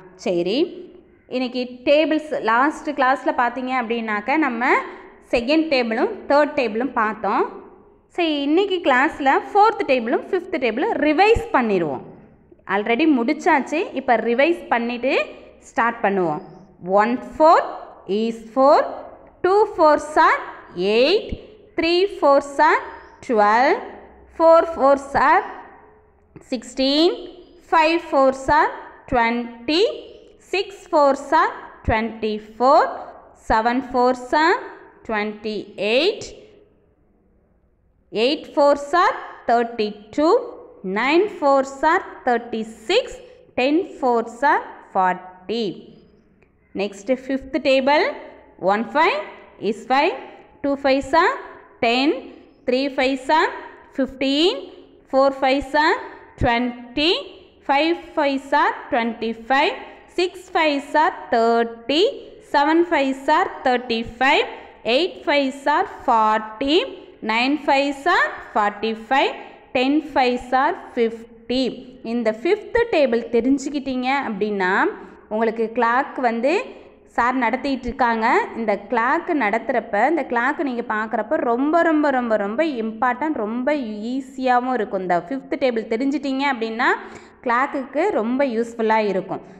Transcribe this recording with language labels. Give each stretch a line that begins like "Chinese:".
Tamil: சரி, இன்றைக்கி tables last கிளாஸில் பார்த்தீங்க அப்படின்னாக்க நம்ம செகண்ட் டேபிளும் தேர்ட் டேபிளும் பார்த்தோம். சரி, இன்றைக்கி கிளாஸில் ஃபோர்த் டேபிளும் ஃபிஃப்த் டேபிளும் ரிவைஸ் பண்ணிடுவோம். ஆல்ரெடி முடிச்சாச்சு, இப்போ ரிவைஸ் பண்ணிவிட்டு ஸ்டார்ட் பண்ணுவோம்.
English: 1 4 is 4, 2 4s are 8, 3 4s are 12, 4 4s are 16, 5 4s are 20, 6 4s are 24, 7 4s are 28, 8 4s are 32, 9 4s are 36, 10 4s are 40. Next fifth table, 1 5 is 5, 2 5s are 10, 3 5s are 15, 4 5s are 20, 5 5s are 25, 6 5s are 30, 7 5s are 35, 8 5s are 40, 9 5s are 45, 10 5s are 50.
Tamil: இந்த fifth table தெரிஞ்சுக்கிட்டீங்க அப்படின்னா உங்களுக்கு clock sir நடத்திட்டு இருக்காங்க. இந்த clock நடத்துகிறப்ப இந்த clock நீங்கள் பார்க்குறப்ப ரொம்ப ரொம்ப ரொம்ப ரொம்ப இம்பார்ட்டன்ட், ரொம்ப ஈஸியாகவும் இருக்கும். இந்த ஃபிஃப்த் டேபிள் தெரிஞ்சிட்டிங்க அப்படின்னா கிளாக்குக்கு ரொம்ப யூஸ்ஃபுல்லாக இருக்கும்.